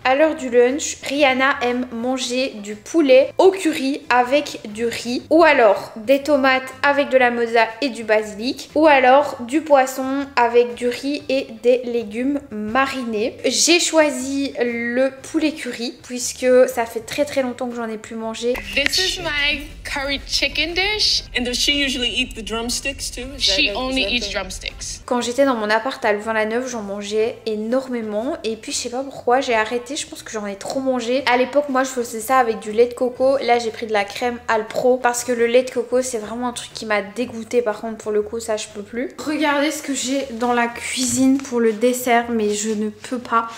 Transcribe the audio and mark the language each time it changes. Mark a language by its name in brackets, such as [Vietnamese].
[French] À l'heure du lunch, Rihanna aime manger du poulet au curry avec du riz, ou alors des tomates avec de la mozza et du basilic, ou alors du poisson avec du riz et des légumes marinés. J'ai choisi le poulet curry puisque ça fait très longtemps que j'en ai plus mangé. [English] This is my curry chicken dish. And does she usually eat the drumsticks too? She only eats drumsticks. [French] Quand j'étais dans mon appart à Louvain-la-Neuve, j'en mangeais énormément et puis je sais pas pourquoi j'ai arrêté, je pense que j'en ai trop mangé. À l'époque moi je faisais ça avec du lait de coco, là j'ai pris de la crème Alpro parce que le lait de coco c'est vraiment un truc qui m'a dégoûté, par contre pour le coup ça je peux plus. Regardez ce que j'ai dans la cuisine pour le dessert, mais je ne peux pas.